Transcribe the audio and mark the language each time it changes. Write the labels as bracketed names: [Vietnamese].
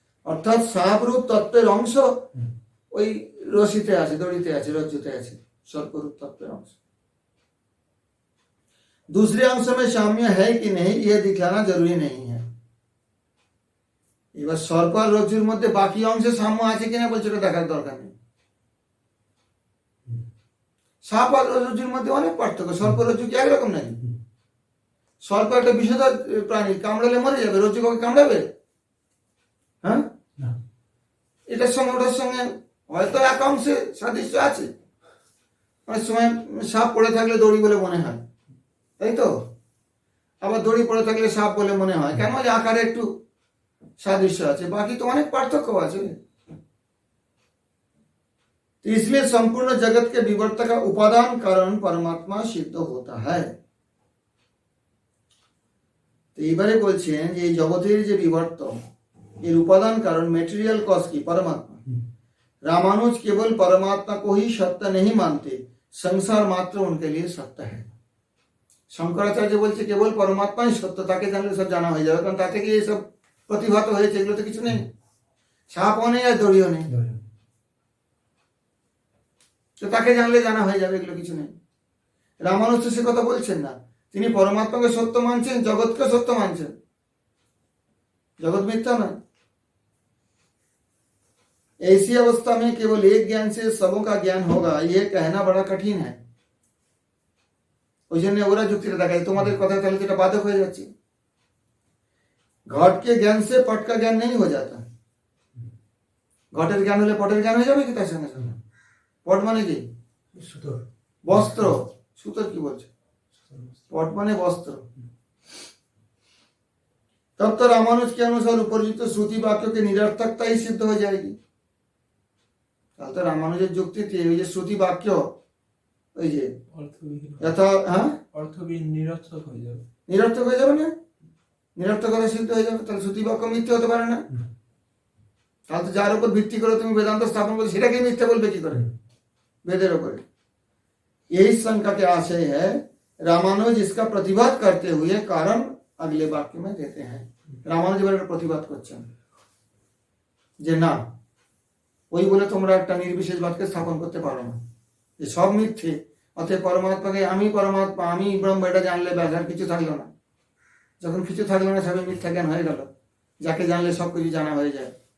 [Bangla] অর্থাৎ সাপরূপ তত্ত্বের অংশ ওই রশিতে আছে, দড়িতে আছে, রজ্জুতে আছে, [Hindi] सर्परूप तत्व अंश। दूसरे अंश में साम्य है कि नहीं यह दिखाना जरूरी नहीं है। [Bangla] এবার সর্প আর রজ্জুর মধ্যে বাকি অংশে সাম্য আছে কিনা বলছে এটা দেখার দরকার নেই। সাপ আর রজ্জুর মধ্যে অনেক পার্থক্য। সর্প রজ্জু কি একরকম নাকি? সর্প একটা বিষধর প্রাণী, কামড়ালে মরে যাবে। রজ্জু কাউকে কামড়াবে? হ্যাঁ, এটার সঙ্গে ওটার সঙ্গে হয়তো এক অংশে সাদৃশ্য আছে। অনেক সময় সাপ পড়ে থাকলে দড়ি বলে মনে হয়, তাই তো? আবার দড়ি পড়ে থাকলে সাপ বলে মনে হয়, কেন? যে আকারে একটু सादृश्य আছে, [Hindi] बाकी तो अनेक पार्थक्य [Bangla] আছে। [Hindi] तो इसलिए संपूर्ण जगत के विवर्त का उपादान कारण परमात्मा सिद्ध होता है। [Bangla] तो এবারে বলছেন যে এই জগতের যে বিবর্তন, এর উপাদান কারণ মেটেরিयल [Hindi] कॉज की परमात्मा। रामानुज केवल परमात्मा को ही सत्य नहीं मानते, संसार मात्र उनके लिए सत्य है। [Bangla] শঙ্করাচার্য বলছে কেবল পরমাত্মাই সত্য, তাকে জানলে সব জানা হয়ে যাবে। কারণ তা থেকে এই সব প্রতিভাত হয়েছে, এগুলো তো কিছু নেই। সাপও নেই আর দড়িও নেই, তো তাকে জানলে জানা হয়ে যাবে, এগুলো কিছু নেই। রামানুজ সে কথা বলছেন না, তিনি পরমাত্মাকে সত্য মানছেন, জগৎকে সত্য মানছেন। [Hindi] जगत मिथ्या नहीं। ऐसी अवस्था में केवल एक ज्ञान से सबों का ज्ञान होगा, यह कहना बड़ा कठिन है। [Bangla] ওই জন্য ওরা যুক্তিটা দেখায়, তোমাদের কথা তাহলে যেটা বাধক হয়ে যাচ্ছে। [Hindi] घट के ज्ञान से पट का ज्ञान नहीं हो जाता। [Bangla] ঘটের জ্ঞান হলে পটের জ্ঞান হয়ে যাবে কি তার সঙ্গে সঙ্গে? পট মানে কি? সুতোর বস্ত্র। সুতোর কি বলছে? [Hindi] पट माने वस्त्र। तब तो रामानुज के अनुसार उपरयुक्त श्रुति वाक्यों की निरर्थकता ही सिद्ध हो जाएगी। [Bangla] তাহলে তো রামানুজের যুক্তিতে ওই যে শ্রুতি বাক্য, ওই যে অর্থবিহীন নিরর্থক হয়ে যাবে। নিরর্থক হয়ে যাবে না? নিরর্থকতা সিদ্ধ হয়ে যাবে। তাহলে শ্রুতি বাক্য মিথ্যে হতে পারে না। তাহলে তো যার উপর ভিত্তি করে তুমি বেদান্ত স্থাপন করছো সেটাকে মিথ্যে বলবে কি করে? [Hindi] वेदर ऊपर यही शंका के आशय है। रामानुज इसका प्रतिवाद करते हुए कारण अगले वाक्य में देते हैं। [Bangla] रामानुज এবার প্রতিবাদ করছেন যে না, ওই বলে তোমরা একটা নির্বিশেষ বাক্য স্থাপন করতে পারো না, যে সব মিথ্যে। অতএব পরমাত্মাকে আমি পরমাত্মা, আমি ব্রহ্ম, এটা জানলে ব্যাস আর কিছু থাকলো না। যখন কিছু থাকলো না, সবই মিথ্যা জ্ঞান হয়ে গেল। যাকে জানলে সবকিছু জানা হয়ে যায়।